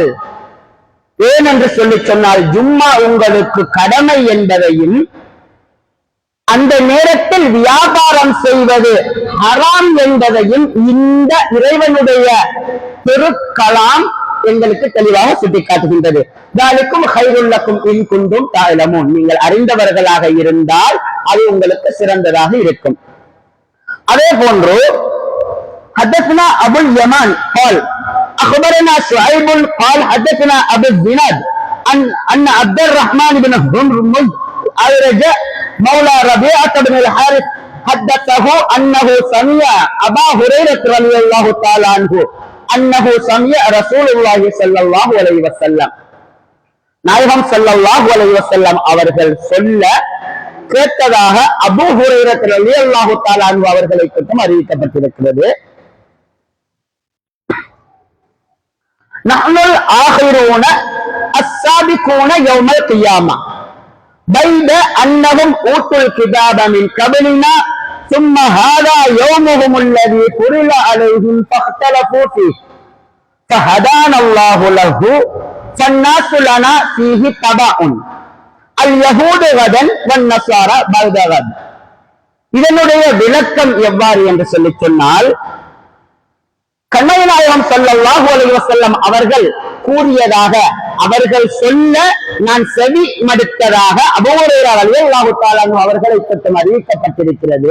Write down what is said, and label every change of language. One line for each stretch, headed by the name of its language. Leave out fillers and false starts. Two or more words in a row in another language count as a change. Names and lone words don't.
Tamil: ஏனென்று சொல்லி சொன்னால் ஜும்மா உங்களுக்கு கடமை என்பதையும் அந்த நேரத்தில் வியாபாரம் செய்வது ஹராம் என்பதையும் இந்த இறைவனுடைய திருக்கலாம் எங்களுக்கு தெளிவாக சுட்டிக்காட்டுகின்றது.
Arabic: ذلكم خير لكم إن كنتم تعلمون,
Tamil: நீங்கள் அறிந்தவர்களாக இருந்தால் அது உங்களுக்கு சிறந்ததாக இருக்கும். அதே போன்று
Arabic: حدثنا أبو اليمان قال اخبرنا شعيب قال حدثنا ابو الزناد ان عبد الرحمن بن هرمز أرج مولى ربيعة بن الحارث حدثه انه سمع ابا هريرة رضي الله تعالى عنه انه سمع رسول الله صلى الله عليه وسلم,
Tamil: நாயகம்
Arabic: صلى الله عليه وسلم
Tamil: அவர்கள் சொல்ல கேட்டதாக அபூ ஹுரைரா
Arabic: رضي الله تعالى عنه
Tamil: அவர்களை பற்றி அறிவிக்கப்பட்டிருக்கிறது.
Arabic: نحن الآخرون السابقون يوم القيامة بيد أنهم أوتوا الكتاب من قبلنا ثم هذا يومهم الذي فرض عليهم فاختلفوا فيه فهدانا الله له فالناس لنا فيه تبع اليهود غدا والنصارى بعد غد.
Tamil: இதனுடைய விளக்கம் எவ்வாறு என்று சொல்லி சொன்னால், கண்மணி நாயகம்
Arabic: صلى الله عليه وسلم
Tamil: அவர்கள் கூறியதாக, அவர்கள் சொல்ல நான் செவி மடுத்ததாக அபூ ஹுரைரா
Arabic: رضي الله تعالى عنه
Tamil: அவர்களை பற்றி அறிவிக்கப்பட்டிருக்கிறது.